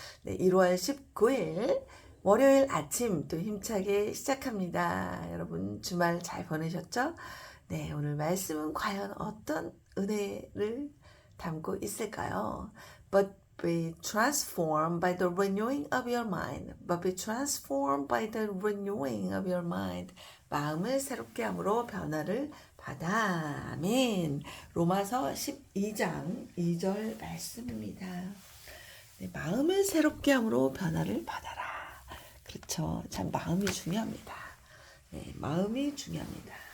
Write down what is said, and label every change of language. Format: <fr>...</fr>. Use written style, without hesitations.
<ko>네, 1월 19일 월요일 아침 또 힘차게 시작합니다. 여러분 주말 잘 보내셨죠? 네, 오늘 말씀은 과연 어떤 은혜를 담고 있을까요?</ko> <en>But be transformed by the renewing of your mind. But be transformed by the renewing of your mind.</en> <ko>마음을 새롭게 함으로 변화를 받아. 아멘. 로마서 12장 2절 말씀입니다. 네, 마음을 새롭게 함으로 변화를 받아라. 그렇죠. 참 마음이 중요합니다. 네, 마음이 중요합니다.</ko>